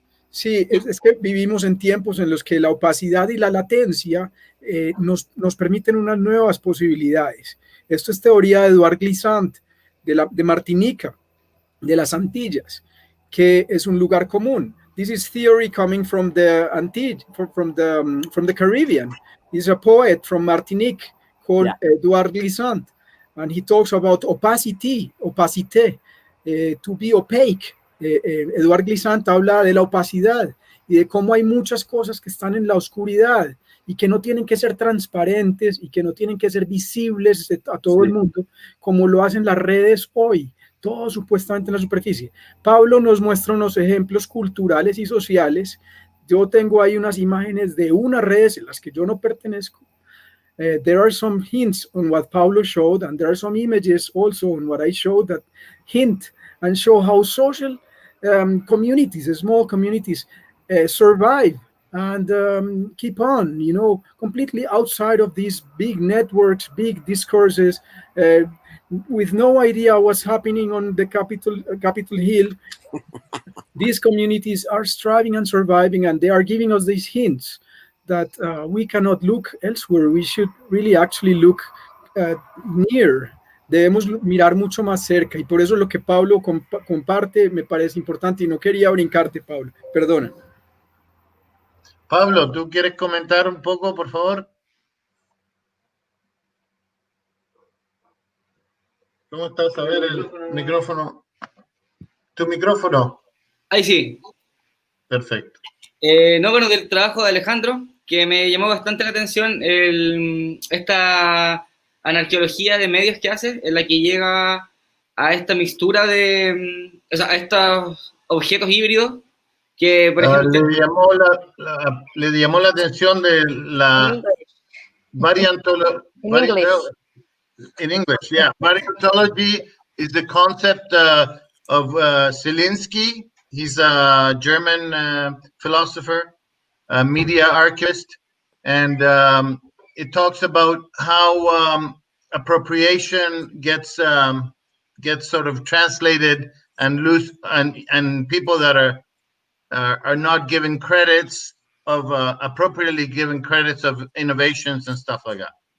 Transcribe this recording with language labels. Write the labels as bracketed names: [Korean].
[Spanish] Sí, es que vivimos en tiempos en los que la opacidad y la latencia nos permiten unas nuevas posibilidades. Esto es teoría de Eduard Glissant, de Martinica, de las Antillas, que es un lugar común. [English] This is theory coming from the Antilles, from the Caribbean. He's a poet from Martinique called Eduard Glissant, and he talks about opacité, to be opaque. [Spanish] Eduard Glissant habla de la opacidad y de cómo hay muchas cosas que están en la oscuridad y que no tienen que ser transparentes y que no tienen que ser visibles a todo el mundo, como lo hacen las redes hoy, todo supuestamente en la superficie. Pablo nos muestra unos ejemplos culturales y sociales. Yo tengo ahí unas imágenes de unas redes en las que yo no pertenezco. [English] There are some hints on what Pablo showed, and there are some images also on what I showed that hint and show how social communities, small communities, survive and keep on, you know, completely outside of these big networks, big discourses, with no idea what's happening on the Capitol Hill. These communities are striving and surviving, and they are giving us these hints that we cannot look elsewhere. We should really actually look near. [Spanish] Debemos mirar mucho más cerca, y por eso lo que Pablo comparte me parece importante, y no quería brincarte, Pablo, perdona. Pablo, ¿tú quieres comentar un poco, por favor? ¿Cómo estás? A ver el micrófono. ¿Tu micrófono? Ahí sí. Perfecto. No, bueno, del trabajo de Alejandro, que me llamó bastante la atención esta anarqueología de medios que hace, en la que llega a esta mixtura de, o sea, a estos objetos híbridos que, por ejemplo... Le llamó la atención de la variantología. [English] In English, yeah. Variantology is the concept of Zelinsky. He's a German philosopher, a media archivist, and it talks about how appropriation gets sort of translated and loose, and people that are not given credits of appropriately given credits of innovations and stuff like that.